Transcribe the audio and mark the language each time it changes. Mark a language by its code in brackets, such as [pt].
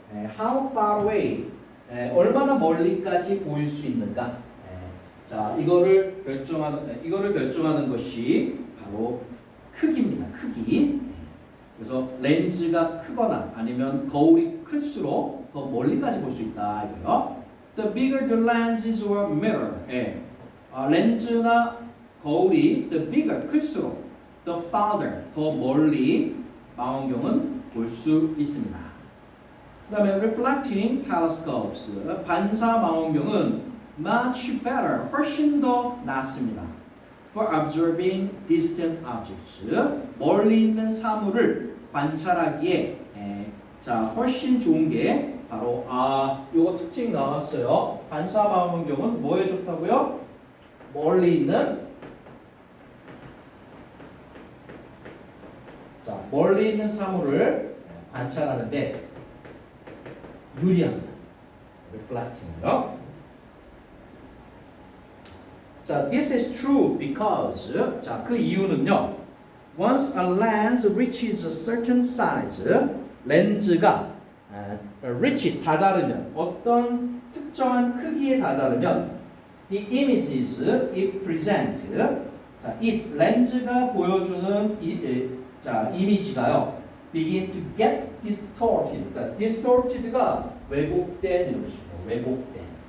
[en] How far away, [ko] 얼마나 멀리까지 보일 수 있는가. 자, 이거를 결정하는 것이 바로 크기입니다. 크기. 그래서 렌즈가 크거나 아니면 거울이 클수록 더 멀리까지 볼 수 있다 이거요. [en] The bigger the lenses or mirror, [ko] 렌즈나 거울이 [en] the bigger [ko] 클수록 [en] the farther [ko] 더 멀리 망원경은 볼 수 있습니다. 그다음에 [en] reflecting telescopes, [ko] 반사 망원경은 [en] much better, [ko] 훨씬 더 낫습니다. [en] For observing distant objects, [ko] 멀리 있는 사물을 관찰하기에 자, 훨씬 좋은 게 바로 요거 특징 나왔어요. 반사 망원경은 뭐에 좋다고요? 멀리 있는 멀리 있는 사물을 관찰하는데 유리합니다. [en] reflecting요. [ko] 자, [en] this is true because, [ko] 자, 그 이유는요. [en] Once a lens reaches a certain size, [ko] 렌즈가 [en] reaches [ko] 다다르면 어떤 특정한 크기에 다다르면 [en] the images it presents, [ko] 자, 이 렌즈가 보여주는 이미지가요. [en] begin to get distorted. [ko] 그러니까 distorted가 왜곡된 이런 것입니다. 왜곡된.